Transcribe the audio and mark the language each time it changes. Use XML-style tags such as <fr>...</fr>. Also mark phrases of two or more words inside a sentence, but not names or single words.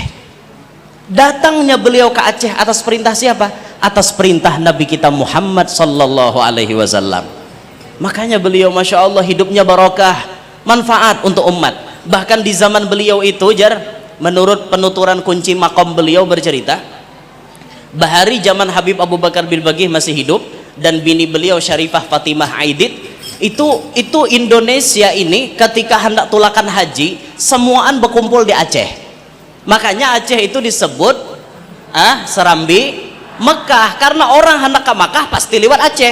<id>Datangnya beliau ke Aceh atas perintah siapa? Atas perintah Nabi kita Muhammad</id> <ar>sallallahu alaihi wasallam.</ar> <id>Makanya beliau</id> <ar>Masya Allah</ar> <id>hidupnya barokah, manfaat untuk umat. Bahkan di zaman beliau itu menurut penuturan kunci makom beliau bercerita,</id> <bjn>bahari zaman Habib Abu Bakar bin Fiqih masih hidup dan bini beliau Syarifah Fatimah Aidit, itu Indonesia ini ketika hendak tulakan haji semuaan berkumpul di Aceh.</bjn> <id>Makanya Aceh itu disebut Serambi Mekah, karena orang hendak ke Mekah pasti lewat Aceh.</id>